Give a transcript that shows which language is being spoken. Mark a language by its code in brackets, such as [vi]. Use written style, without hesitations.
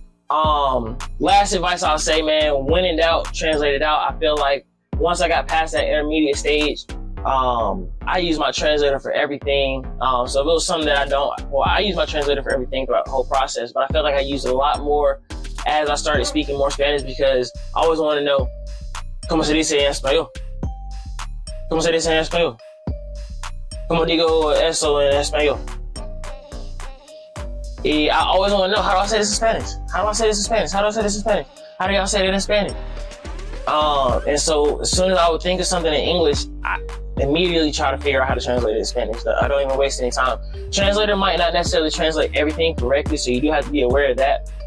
[en] Last advice I'll say, man, when in doubt, translate it out. I feel like once I got past that intermediate stage, I use my translator for everything. So if it was something that I use my translator for everything throughout the whole process, but I felt like I used it a lot more as I started speaking more Spanish, because I always want to know, [es] ¿cómo se dice en español? ¿Cómo se dice en español? ¿Cómo digo eso en español? [en] I always want to know, how do I say this in Spanish? How do I say this in Spanish? How do I say this in Spanish? How do y'all say it in Spanish? And so as soon as I would think of something in English, I immediately try to figure out how to translate it in Spanish. I don't even waste any time. Translator might not necessarily translate everything correctly, so you do have to be aware of that.